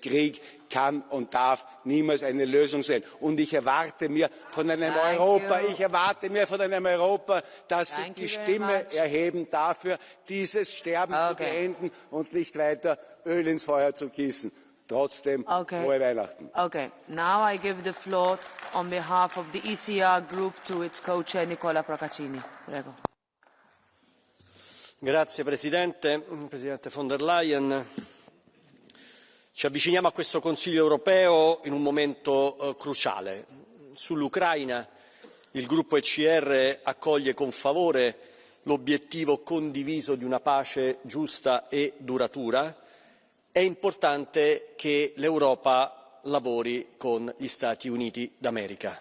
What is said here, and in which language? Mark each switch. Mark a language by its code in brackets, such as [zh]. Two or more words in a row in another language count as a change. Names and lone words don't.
[de] Krieg kann und darf niemals eine Lösung sein. Und ich erwarte mir von einem Europa, dass sie die Stimme erheben dafür, dieses Sterben zu beenden und nicht weiter Öl ins Feuer zu gießen. Trotzdem frohe Weihnachten. [en] Okay, now I give the floor on behalf of the ECR group to its co-chair Nicola Procaccini. [it] Prego. Grazie Presidente, Presidente von der Leyen. Ci avviciniamo a questo Consiglio europeo in un momento cruciale. Sull'Ucraina il gruppo ECR accoglie con favore l'obiettivo condiviso di una pace giusta e duratura. È importante che l'Europa lavori con gli Stati Uniti d'America.